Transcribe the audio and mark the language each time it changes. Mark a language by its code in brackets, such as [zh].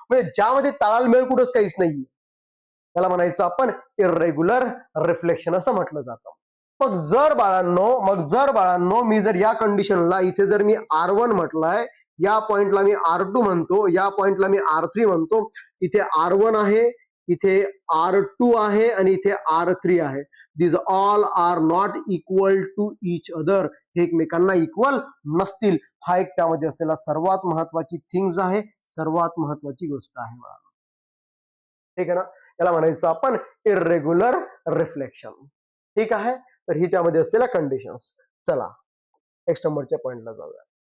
[mr] म्हणजे ज्यामध्ये ताळमेळ कुठंच काहीच नाहीये, त्याला म्हणायचं आपण इरेग्युलर रिफ्लेक्शन असं म्हटलं जातं. मग जर बाळांनो मी जर या कंडिशनला इथे जर मी R1 म्हटलंय, या पॉइंटला मी R2 म्हणतो, या पॉइंटला मी R3 म्हणतो, इथे R1 आहे, इथे R2 आहे आणि इथे R3 आहे. [en] This all are not equal to each other. [mr] हे एकमेकांना इक्वल नसतील. हा एक त्यामध्ये असलेला सर्वात महत्वाची थिंग्स आहे, सर्वात महत्वाची गोष्ट आहे बाळांनो. ठीक आहे ना. याला म्हणायचं आपण इरेग्युलर रिफ्लेक्शन. ठीक आहे. तर ही त्यामध्ये असलेल्या कंडिशन्स. चला नेक्स्ट नंबरच्या पॉइंटला जाऊया.